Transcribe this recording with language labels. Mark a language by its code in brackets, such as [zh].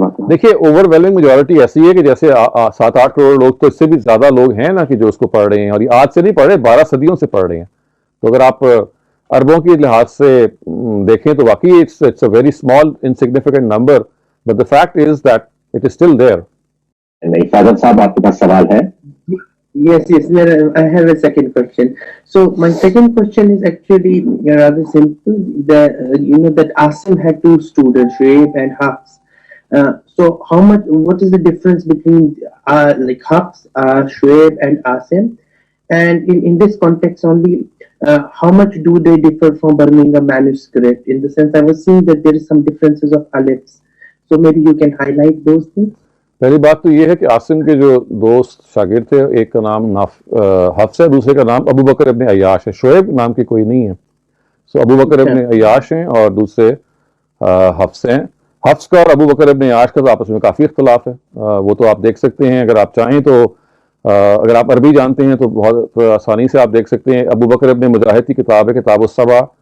[ur] دیکھیے [en] overwhelming majority [ur] ایسی ہے کہ جیسے 7-8 کروڑ لوگ تو اس سے بھی زیادہ لوگ ہیں نا کہ جو اس کو پڑھ رہے ہیں, اور یہ آج سے نہیں پڑھ رہے, 12 صدیوں سے پڑھ رہے ہیں. تو اگر آپ عربوں کے لحاظ سے دیکھیں تو واقعی [en] it's a very small insignificant number, but the fact is that it is still there. [ur] نہیں, فاضل صاحب آپ کے پاس سوال ہے؟ [en] Yes, I have a second question. So my second question is actually rather simple. That Asim had 2 students, Shuaib and Hafs. So what is the difference between like Hafs, Shuaib and Asim? And in this context only, how much do they differ from Birmingham manuscript? In the sense, I was seeing that there is some differences of alifs. So maybe you can highlight those things. [ur] پہلی بات تو یہ ہے کہ عاصم کے جو 2 شاگرد تھے, ایک کا نام حفص ہے, دوسرے کا نام ابو بکر ابن عیاش ہے. شعیب نام کی کوئی نہیں ہے. ابو بکر ابن عیاش ہیں اور دوسرے حفص ہیں. حفص کا اور ابو بکر ابن عیاش کا تو آپس میں کافی اختلاف ہے. وہ تو آپ دیکھ سکتے ہیں اگر آپ چاہیں تو, اگر آپ عربی جانتے ہیں تو بہت آسانی سے آپ دیکھ سکتے ہیں. ابو بکر ابن مجاہد کی کتاب ہے کتاب السبع,